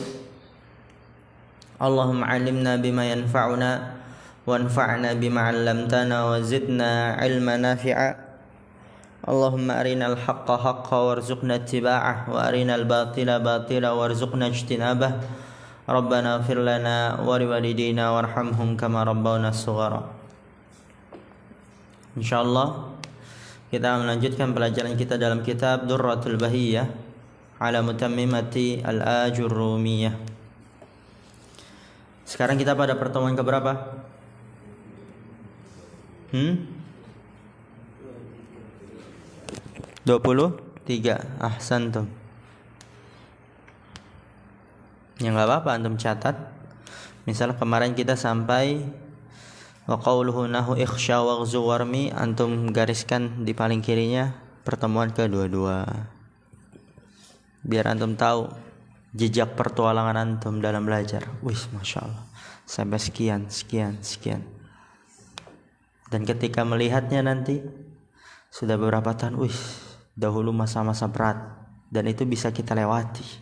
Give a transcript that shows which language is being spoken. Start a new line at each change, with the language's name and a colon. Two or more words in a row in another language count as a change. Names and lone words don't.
Arabic: اللهم علمنا بما ينفعنا وانفعنا بما علمتنا وزدنا علما نافعا. اللهم أرنا الحق حقا وارزقنا اتباعه وأرنا الباطل باطلا وارزقنا اجتنابه. ربنا اغفر لنا ولوالدينا وارحمهم كما ربونا صغارا.
Indonesian: Insyaallah kita melanjutkan pelajaran kita dalam kitab Durratul Bahiyah ala mutammimati al-Ajurrumiyah. Sekarang kita pada pertemuan keberapa? 23. Ahsantum. Ya enggak apa-apa antum catat. Misal kemarin kita sampai
Arabic: وقوله نحو اخش واغز وارم,
Indonesian: antum gariskan di paling kirinya pertemuan kedua-dua. Biar antum tahu jejak pertualangan antum dalam belajar. Wih,
Arabic: ما شاء الله,
Indonesian: sampai sekian. Dan ketika melihatnya nanti sudah beberapa tahun, dahulu masa-masa berat, dan itu bisa kita lewati.